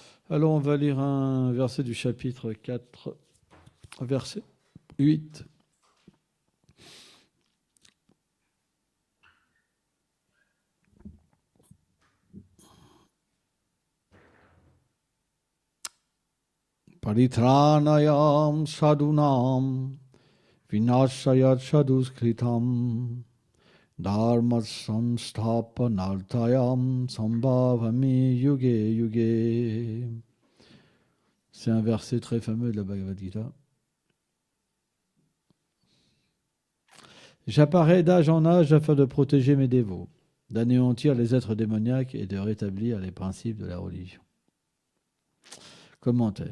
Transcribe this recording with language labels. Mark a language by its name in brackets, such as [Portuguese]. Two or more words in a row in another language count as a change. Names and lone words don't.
[French] Alors, on va lire un verset du chapitre 4, verset 8. [Sanskrit] Paritranayam sadunam vinashayat saduskritam dharma samsthapanarthayam sambhavami yuge yuge. [French] C'est un verset très fameux de la Bhagavad Gita. J'apparais d'âge en âge afin de protéger mes dévots, d'anéantir les êtres démoniaques et de rétablir les principes de la religion. Commentaire.